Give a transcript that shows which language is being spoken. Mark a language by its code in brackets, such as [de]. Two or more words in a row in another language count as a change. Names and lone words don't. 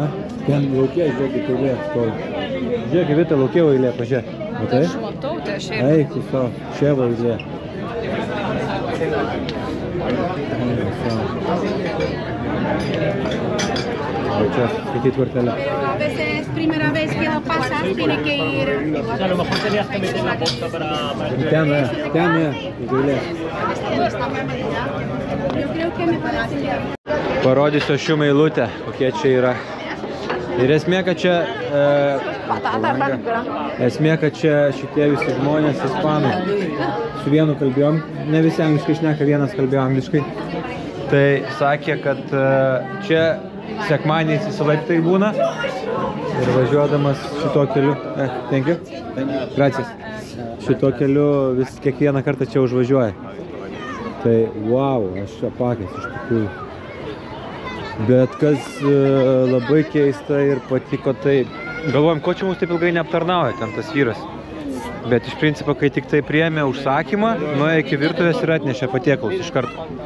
[lt] Ten laukia, žiūrėkit, eilė stovi. Žiūrėkit, Vita, laukia eilė, pažiūrėk. Matai? Aš matau, tai aš einu. Eik, tu savo, čia va eilė. O čia skaityt kortelę. [es] A veces es primera vez que lo pasas, tiene que ir. A lo mejor tenías que meter la posta para... [lt] Ten, eilė. [es] Yo creo que me parece bien. [lt] Parodysiu aš jum eilutę, kokie čia yra. Ir esmė, kad čia... Esmė, kad čia šitie visi žmonės ispanai. Su vienu kalbėjom, ne visi angliškai šneka, vienas kalbėjo angliškai. Tai sakė, kad čia sekmadieniais visąlaik tai būna. Ir važiuodamas šito keliu... [en] Thank you. [es] Gracias. [lt] Šito keliu vis kiekvieną kartą čia užvažiuoja. Tai wow, aš čia apakęs iš tikrųjų. Bet kas labai keista ir patiko, tai galvojom, ko čia mums taip ilgai neaptarnauja ten tas vyras. Bet iš principo, kai tik tai priėmė užsakymą, nuėjo iki virtuvės ir atnešė patiekalus iš karto.